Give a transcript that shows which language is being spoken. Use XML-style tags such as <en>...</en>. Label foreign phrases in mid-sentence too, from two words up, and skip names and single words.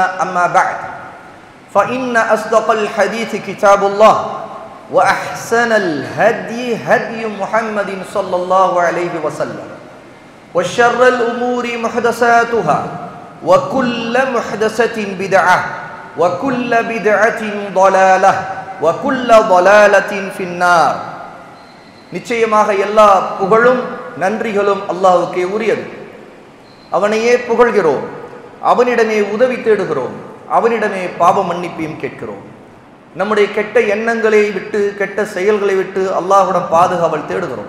<ar>أما بعد فإن أصدق الحديث كتاب الله وأحسن الهدي هدي محمد صلى الله عليه وسلم وشر الأمور محدثاتها وكل محدثة بدعة وكل بدعة ضلالة وكل ضلالة في النار.</ar> <ta>நிச்சயமாக எல்லா புகழும் நன்றிகளும் அல்லாஹ்வுக்கே உரியது. அவனையே புகழ்கிறோம், அவனிடமே உதவி தேடுகிறோம், அவனிடமே பாவ மன்னிப்பையும் கேட்கிறோம். நம்முடைய கெட்ட எண்ணங்களை விட்டு கெட்ட செயல்களை விட்டு அல்லாஹ்விடம் பாதுகாவல் தேடுகிறோம்.</ta>